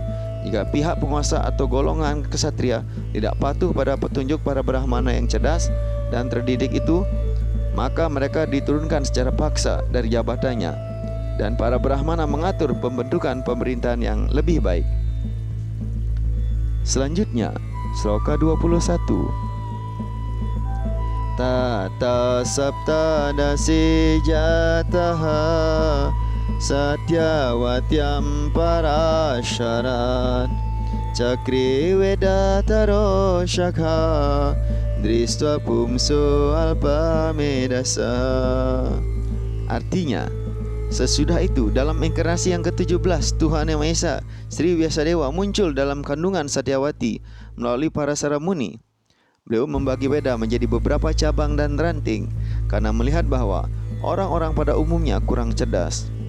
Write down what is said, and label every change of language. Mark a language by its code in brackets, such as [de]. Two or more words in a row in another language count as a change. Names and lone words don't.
[id] Jika pihak penguasa atau golongan ksatria tidak patuh pada petunjuk para Brahmana yang cerdas dan terdidik itu, maka mereka diturunkan secara paksa dari jabatannya dan para Brahmana mengatur pembentukan pemerintahan yang lebih baik. Selanjutnya, sloka 21. [sa] Tata sapta dasi jataha Satyawatyam parasharat Cakri vedataro shakha Dristva pumso alpa medasa. [id] Artinya, sesudah itu dalam inkarnasi yang ke-17 Tuhan Yang Maha Esa, Sri Vyasadeva muncul dalam kandungan Satyawati melalui Parasara Muni. Beliau membagi Veda menjadi beberapa cabang dan ranting karena melihat bahwa orang-orang pada umumnya kurang cerdas.